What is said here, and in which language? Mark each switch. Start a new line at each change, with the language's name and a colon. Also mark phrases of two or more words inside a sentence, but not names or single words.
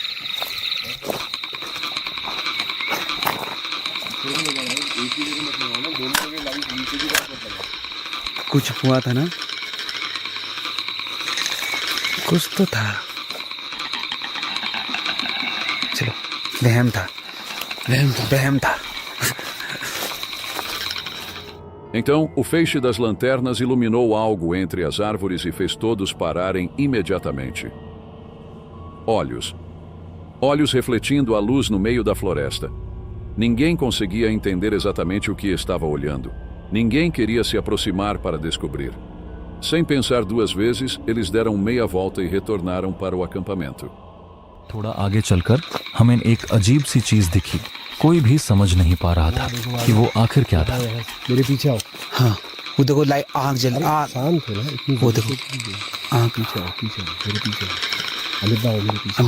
Hindi: कुछ हुआ था ना, कुछ तो था। चलो, वहम था।
Portuguese: Então, o feixe das lanternas iluminou algo entre as árvores e fez todos pararem imediatamente. Olhos. Olhos refletindo a luz no meio da floresta. Ninguém conseguia entender exatamente o que estava olhando. Ninguém queria se aproximar para descobrir. Sem pensar 2 vezes, eles deram meia volta e retornaram para o acampamento.
Hindi: थोड़ा आगे चलकर हमें एक अजीब सी चीज दिखी। कोई भी समझ नहीं पा रहा था कि वो आखिर क्या था। मेरे पीछे आओ। हाँ, वो देखो लाइट आँख जल रही। शांत हो ना, इतनी वो देखो आँख। पीछे आओ, मेरे पीछे अमिता आओ, मेरे पीछे।